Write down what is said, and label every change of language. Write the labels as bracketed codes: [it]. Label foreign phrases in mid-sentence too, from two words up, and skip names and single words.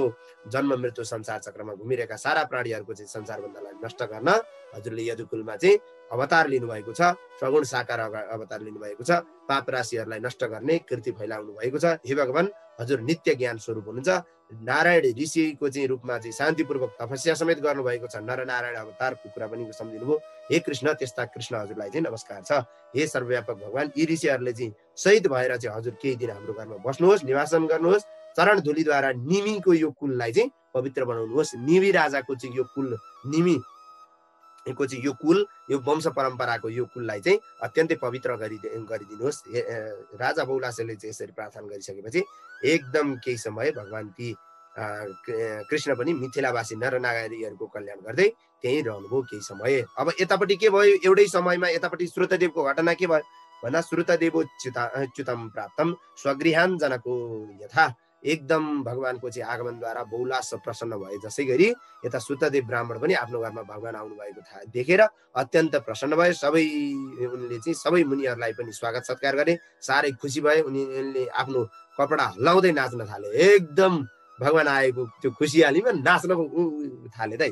[ne] जन्म मृत्यु संसार चक्रमा घुमिरहेका सारा प्राणीहरूको चाहिँ संसार बन्धनलाई नष्ट गर्न हजुरले यदुकुलमा चाहिँ अवतार लिनुभएको छ, सगुण साकार अवतार लिनुभएको छ, पाप राशिहरूलाई नष्ट गर्ने कृति फैलाउनु भएको छ। हे भगवान, हजुर नित्य ज्ञान स्वरूप हुनुहुन्छ। नारायण ऋषिको चाहिँ रूपमा चाहिँ शान्तिपूर्वक तपस्या समेत गर्नुभएको छ। नरनारायण अवतारको कुरा पनि सम्झिनुभयो। हे कृष्ण, त्यस्ता कृष्ण हजुरलाई चाहिँ नमस्कार छ। हे सर्वव्यापक भगवान, यी ऋषिहरूले चाहिँ शहीद भएर चाहिँ हजुर केही दिन हाम्रो घरमा बस्नुहोस्, निवासन गर्नुहोस्। चरण धुलीद्वारा निमीको यो कुललाई चाहिँ पवित्र बनाउनुहोस्। निमी राजाको चाहिँ यो कुल, निमीको चाहिँ यो कुल, यो वंश परम्पराको यो कुललाई चाहिँ अत्यन्तै पवित्र गरिदिनुहोस्। राजा बौलासेले चाहिँ यसरी प्रार्थना गरिसकेपछि एकदम केही समय भगवान ती कृष्ण पनि मिथिलावासी नरनारीहरूको कल्याण गर्दै त्यहीँ रहनुभयो केही समय। अब यतापट्टि के भयो, एउटै समयमा यतापट्टि श्रुतदेवको घटना के भयो भन्दा [sa] श्रुतदेवो च्युतम प्राप्तम स्वगृहान जनको यथा। [ne] एकदम भगवानको चाहिँ आगमनद्वारा बौलास प्रसन्न भए जसै गरी यता श्रुतदेव ब्राह्मण पनि आफ्नो घरमा भगवान आउनु भएको देखेर अत्यन्त प्रसन्न भए। उनले चाहिँ सबै मुनिहरूलाई पनि स्वागत सत्कार गरे, साह्रै खुसी भए। उनीहरूले आफ्नो कपडा हल्लाउँदै नाच्न थाले। एकदम भगवान आएको त्यो खुसियालीमा नाच्न थाले त।